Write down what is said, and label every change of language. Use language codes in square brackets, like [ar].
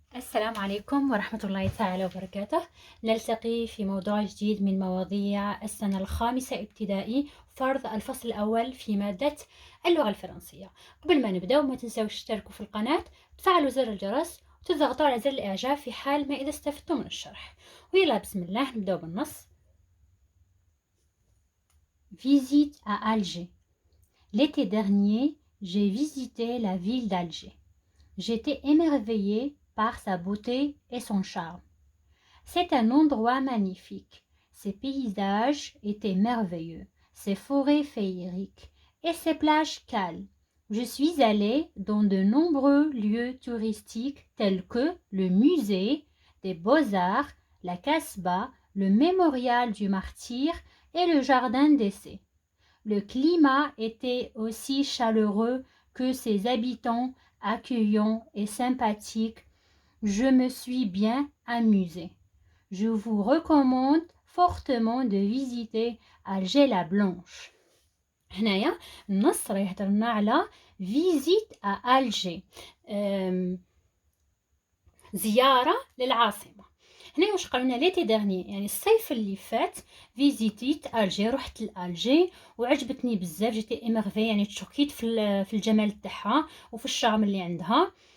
[ar] السلام عليكم ورحمة الله تعالى وبركاته. نلتقي في موضوع جديد من مواضيع السنة الخامسة ابتدائي، فرض الفصل الأول في مادة اللغة الفرنسية. قبل ما نبدأ ما تنسوش تشتركوا في القناة، تفعلوا زر الجرس وتضغطوا على زر الإعجاب في حال ما إذا استفدتم من الشرح. ويلا بسم الله نبدأ بالنص. [fr] Visite à Alger. L'été dernier, j'ai visité la ville d'Alger. J'étais émerveillée par sa beauté et son charme. C'est un endroit magnifique. Ses paysages étaient merveilleux, ses forêts féeriques et ses plages calmes. Je suis allée dans de nombreux lieux touristiques tels que le musée des Beaux-Arts, la Casbah, le mémorial du Martyr et le jardin d'essai. Le climat était aussi chaleureux que ses habitants accueillants et sympathiques. Je me suis bien amusée. Je vous recommande fortement de visiter Alger la Blanche. [ar] هنايا النص راه يهضر لنا على فيزيت ا ألجي، زيارة للعاصمة. هنا واش قالوا لنا ليتي ديرني، يعني الصيف اللي فات فيزيتيت ألجي، رحت لألجي وعجبتني بزاف، جيتي ايميرفي يعني تشوكيت في الجمال تاعها وفي الشارم اللي عندها.